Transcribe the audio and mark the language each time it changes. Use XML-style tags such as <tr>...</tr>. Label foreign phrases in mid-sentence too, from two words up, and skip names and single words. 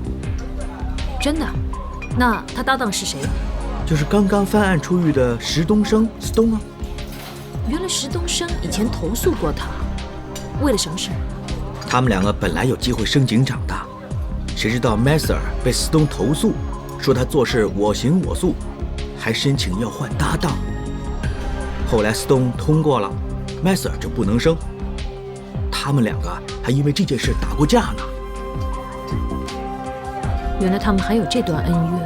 <zh>真的？那他搭档是谁？就是刚刚犯案出狱的石东升 ，Stone 啊。原来石东升以前投诉过他，为了什么事？他们两个本来有机会升警长的，谁知道 Messer 被 Stone 投訴，說他做事我行我素，還申請要換搭檔。後來 Stone 通過了 ，Messer 就不能升。他們兩個還因為這件事打過架呢。原來他們還有這段恩怨。</zh>